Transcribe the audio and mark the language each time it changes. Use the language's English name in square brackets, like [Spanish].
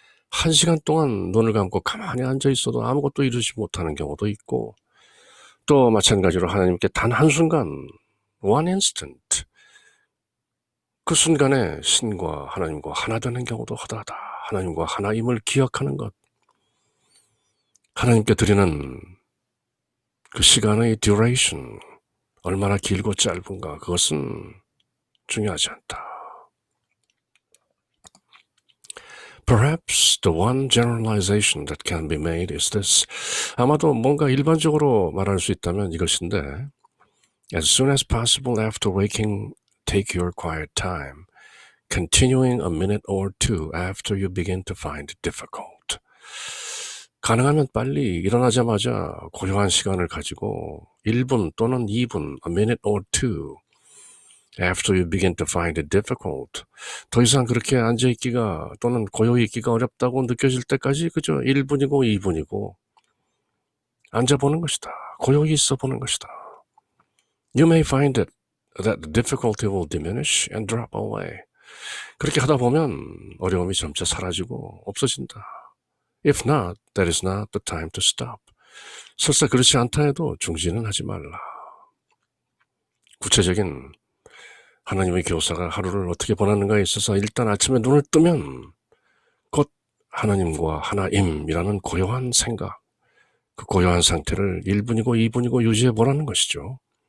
[Korean] 1시간 동안 눈을 감고 가만히 앉아 있어도 아무것도 이루지 못하는 경우도 있고 또 마찬가지로 하나님께 단 한순간 [English] one instant [Korean] 그 순간에 신과 하나님과 하나 되는 경우도 허다하다. 하나님과 하나임을 기억하는 것 하나님께 드리는 그 시간의 duration 얼마나 길고 짧은가 그것은 중요하지 않다. [English] Perhaps the one generalization that can be made is this. [Korean] 아마도 뭔가 일반적으로 말할 수 있다면 이것인데 [English] As soon as possible after waking, take your quiet time, continuing a minute or two after you begin to find it difficult. [Korean] 가능하면 빨리 일어나자마자 고요한 시간을 가지고 1분 또는 2분, [English] a minute or two, after you begin to find it difficult. [Korean] 더 이상 그렇게 앉아있기가 또는 고요히 있기가 어렵다고 느껴질 때까지 그저 1분이고 2분이고 앉아보는 것이다. 고요히 있어보는 것이다. [English] You may find that the difficulty will diminish and drop away. [Korean] 그렇게 하다 보면 어려움이 점차 사라지고 없어진다. [English] If not, that is not the time to stop. [Korean] 설사 그렇지 않다 해도 중지는 하지 말라. 구체적인 하나님의 교사가 하루를 어떻게 보내는가에 있어서 일단 아침에 눈을 뜨면 곧 하나님과 하나임이라는 고요한 생각, 그 고요한 상태를 1분이고 2분이고 유지해 보라는 것이죠.